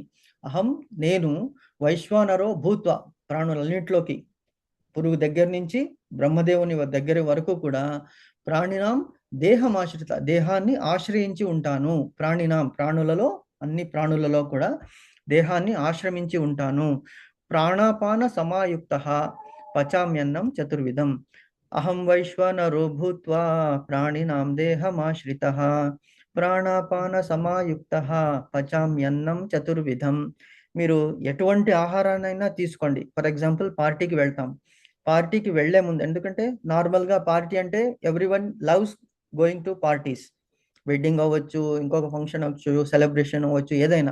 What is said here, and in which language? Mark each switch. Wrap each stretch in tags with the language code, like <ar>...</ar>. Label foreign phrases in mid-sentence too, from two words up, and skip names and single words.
<te>అహం నేను</te> <sa>వైశ్వానరో భూత్వా,</sa> <te>ప్రాణులన్నింటిలోకి పురుగు దగ్గర నుంచి బ్రహ్మదేవుని దగ్గర వరకు కూడా</te> <sa>ప్రాణినాం దేహమాశ్రిత,</sa> <te>దేహాన్ని ఆశ్రయించి ఉంటాను. ప్రాణినాం, ప్రాణులలో, అన్ని ప్రాణులలో కూడా దేహాన్ని ఆశ్రమించి ఉంటాను.</te> <sa>ప్రాణాపాన సమాయుక్త పచామ్యన్నం చతుర్విధం. అహం వైశ్వానరో భూత్వా ప్రాణినాం దేహమాశ్రిత ప్రాణాపాన సమాయుక్త పచామ్యన్నం చతుర్విధం.</sa> <te>మీరు ఎటువంటి ఆహారాన్నైనా తీసుకోండి.</te> <en>for example</en> <te>పార్టీకి వెళ్తాం. పార్టీకి వెళ్లే ముందు, ఎందుకంటే నార్మల్గా పార్టీ అంటే</te> <en>everyone loves going to parties.</en> <te>వెడ్డింగ్ అవ్వచ్చు, ఇంకొక ఫంక్షన్ అవ్వచ్చు, సెలబ్రేషన్ అవ్వచ్చు, ఏదైనా.</te>